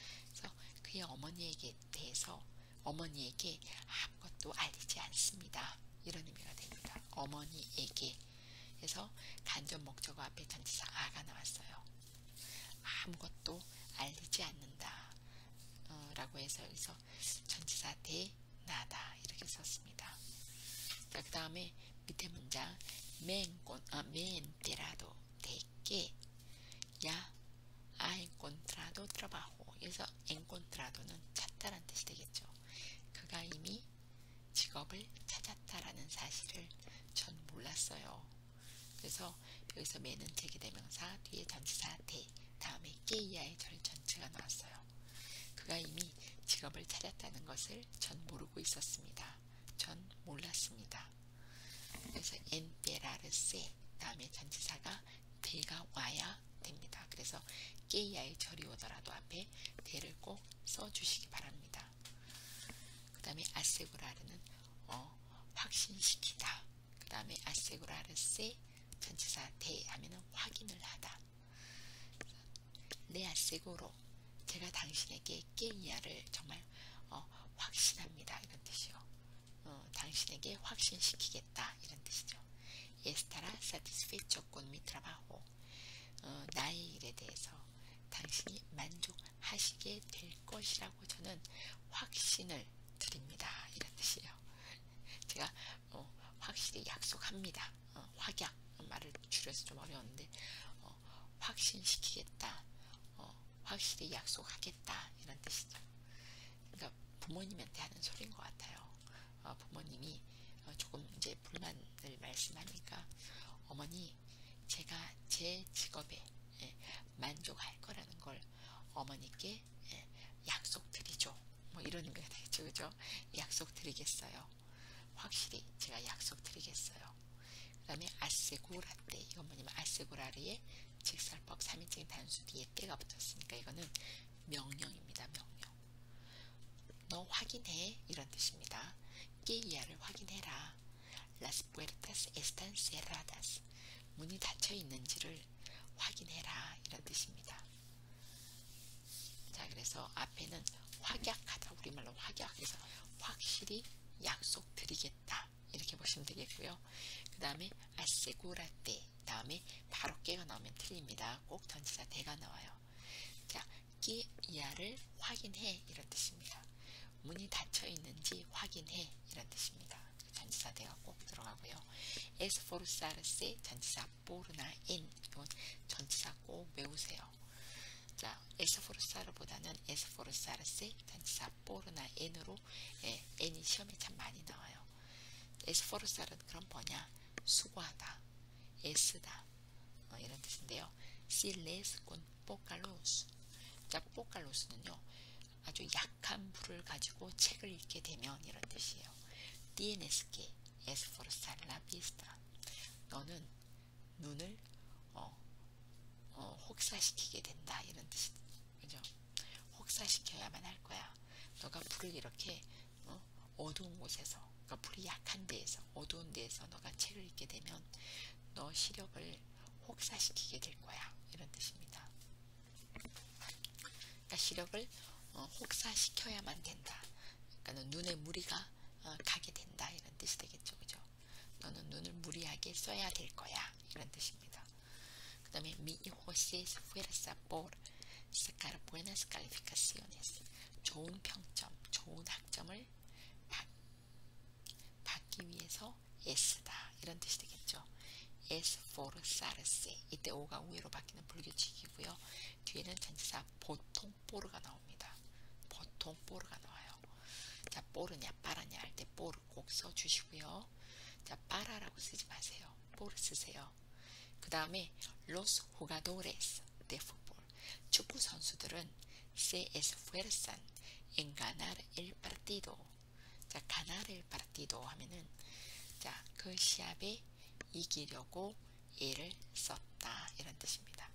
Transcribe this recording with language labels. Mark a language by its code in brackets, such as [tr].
[ko] 그래서 그의 어머니에게 대해서 어머니에게 아무것도 알리지 않습니다. 이런 의미가 됩니다. 어머니에게. 그래서 간접 목적어 앞에 전치사 아가 나왔어요. 아무것도 알리지 않는다 라고 해서 여기서 전치사 대 나다 이렇게 썼습니다. 자, 그 다음에 밑에 문장 [es] me enterado de que ya ha encontrado trabajo. [ko] 그래서 encontrado는 찾다라는 뜻이 되겠죠. 그가 이미 직업을 찾았다라는 사실을 전 몰랐어요. 그래서 여기서 매는 제기대명사 뒤에 전치사 대 다음에 깨이야의 절전체가 나왔어요. 그가 이미 직업을 찾았다는 것을 전 모르고 있었습니다. 전 몰랐습니다. 그래서 enterarse 다음에 전치사가 대가 와야 됩니다. 그래서 깨이야의 절이 오더라도 앞에 대를 꼭 써주시기 바랍니다. 그 다음에 아세구라르는 확신시키다. 그 다음에 아세구라르세 전치사 대 하면은 확인을 하다. 네 아세고로 제가 당신에게 깨이야를 정말 확신합니다. 이런 뜻이요. 당신에게 확신시키겠다. 이런 뜻이죠. [es] Estará satisfecho con mi trabajo. [ko] 나의 일에 대해서 당신이 만족하시게 될 것이라고 저는 확신을 드립니다. 이런 뜻이에요. 제가 확실히 약속합니다. 확약 말을 줄여서 좀 어려웠는데 확신시키겠다. 확실히 약속하겠다. 이런 뜻이죠. 그러니까 부모님한테 하는 소리인 것 같아요. 부모님이 조금 이제 불만을 말씀하니까 어머니 제가 제 직업에 만족할 거라는 걸 어머니께 약속드리죠. 뭐 이런 의미가 되겠죠. 그죠? 약속드리겠어요. 확실히 제가 약속드리겠어요. 그 다음에 아세구라떼 이건 뭐냐면 아세구라르의 직설법 3인칭 단수 뒤에 때가 붙었으니까 이거는 명령입니다. 명령. 너 확인해 이런 뜻입니다. 깨이야를 확인해라. [es] Las puertas están cerradas. [ko] 문이 닫혀 있는지를 확인해라 이런 뜻입니다. 자, 그래서 앞에는 확약하다 우리말로 확약해서 확실히 약속드리겠다 이렇게 보시면 되겠고요. 그 다음에 아세구라떼 다음에 바로 깨가 나오면 틀립니다. 꼭 전치사 대가 나와요. 자, 깨이야를 확인해 이런 뜻입니다. 문이 닫혀 있는지 확인해 이런 뜻입니다. 전치사 대가 꼭 들어가고요. esforzarse 전치사 por나 en 이건 전치사 꼭 외우세요. 자, esforzar보다는 esforzarse 전치사 por나 en으로 n이 시험에 참 많이 나와요. esforzar은 그럼 뭐냐? 수고하다, 애쓰다 이런 뜻인데요. [es] si lees con poca luz. [ko] 자, poca luz는요 아주 약한 불을 가지고 책을 읽게 되면 이런 뜻이에요. [es] Tienes que esforzar la vista. [ko] 너는 눈을 혹사시키게 된다 이런 뜻이 그죠? 혹사시켜야만 할 거야. 너가 불을 이렇게 어두운 곳에서 그러니까 불이 약한 데에서 어두운 데에서 너가 책을 읽게 되면 너 시력을 혹사시키게 될 거야 이런 뜻입니다. 그러니까 시력을 혹사시켜야만 된다. 그러니까 눈에 무리가 가게 된다 이런 뜻이 되겠죠. 그죠? 너는 눈을 무리하게 써야 될 거야 이런 뜻입니다. 그 다음에 [es] mi hijo se esfuerza por sacar buenas calificaciones. [ko] 좋은 평점, 좋은 학점을 받기 위해서 애쓰다 이런 뜻이 되겠죠. esforzarse 이때 오가 우에로 바뀌는 불규칙이고요. 뒤에는 전치사 보통 뽀르가 나옵니다. 보통 뽀르가 나와요. 자, 뽀르냐 빠라냐 할 때 뽀르 꼭 써주시고요. 자, 빠라라고 쓰지 마세요. 뽀르 쓰세요. [es] 그 다음에 los jugadores de fútbol [ko] 축구 선수들은 [es] se esfuerzan en ganar el partido. [ko] 자, [es] ganar el partido [ko] 하면은 자, 그 시합에 이기려고 애를 썼다 이런 뜻입니다.